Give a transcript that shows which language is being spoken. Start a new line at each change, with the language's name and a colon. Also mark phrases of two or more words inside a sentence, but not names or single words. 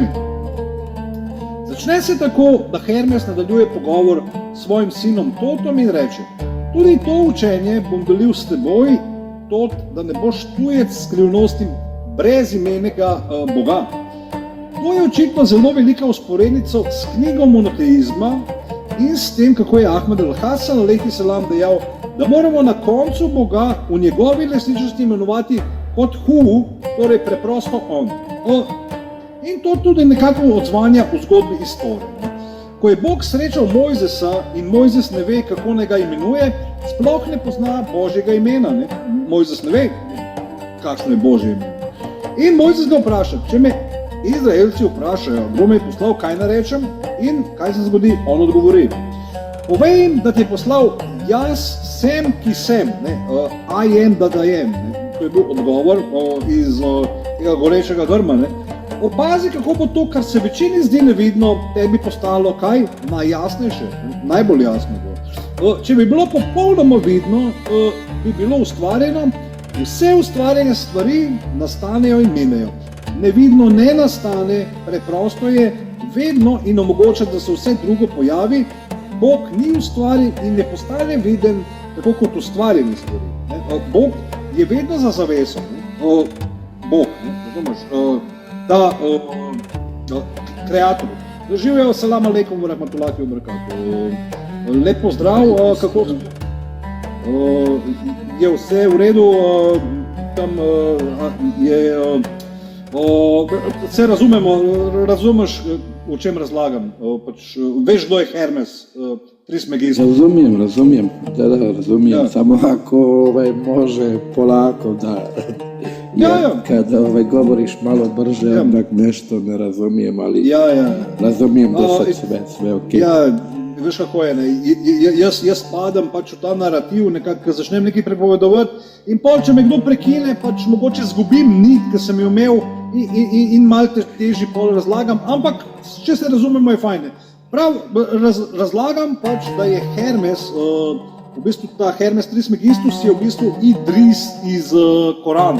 Slovenian: Začne se tako, da Hermes nadaljuje pogovor s svojim sinom Totom in reče: tudi to učenje bom delil s teboj, Tot, da ne boš tujec skrivnostim brezimenega Boga. To je očitno zelo velika usporednica s knjigo monoteizma in s tem, kako je Ahmed al-Hasan
Arabic: عليه السلام
Slovenian: dejal, da moramo na koncu Boga v njegovi resničnosti imenovati kot Hu, torej preprosto On. In to tudi nekako odzvanja v zgodbi iz Tore. Ko je Bog srečal Mojzesa in Mojzes ne ve, kako naj ga imenuje, sploh ne pozna Božjega imena. Mojzes ne ve, kakšno je Božje ime. In Mojzes ga vpraša, če me Izraelci vprašajo, kdo me je poslal, kaj narečem, in kaj se zgodi, on odgovori: povej jim, da te je poslal jaz sem, ki sem,
English: I am that I am.
Slovenian: To je bil odgovor iz tega gorečega grma. Opazi, kako bo to, kar se večini zdi nevidno, tebi postalo kaj? Najjasnejše, najbolj jasno bo. Če bi bilo popolnoma vidno, bi bilo ustvarjeno, vse ustvarjene stvari nastanejo in minejo. Nevidno ne nastane, preprosto je vedno in omogoča, da se vse drugo pojavi. Bog ni ustvarjen in ne postane viden, tako kot ustvarjeni stvari. Bog je vedno za zaveso. Bog, razumeš, kreator. Živijo,
Arabic: سلام عليكم، رحمة الله وبركاته.
Slovenian: Lep pozdrav, kako je vse v redu, tam je, vse razumemo, razumeš, o čem razlagam, pač veš, kdo je Hermes, Trismegisto.
Bosnian: Razumijem, da, razumijem, ja. Samo ako može polako da, kada govoriš malo brže, onak nešto ne razumijem, ali razumijem da sad sve okej.
Slovenian: Veš kako je, jaz padam pač v ta narativ, nekako začnem nekaj prepovedovati in pol, če me kdo prekine, pač mogoče zgubim nit, ki sem jo imel in malo težji pol razlagam, ampak če se razumemo je fajn. Prav, razlagam pač, da je Hermes, v bistvu ta Hermes Trismegistus je v bistvu Idris iz Korana.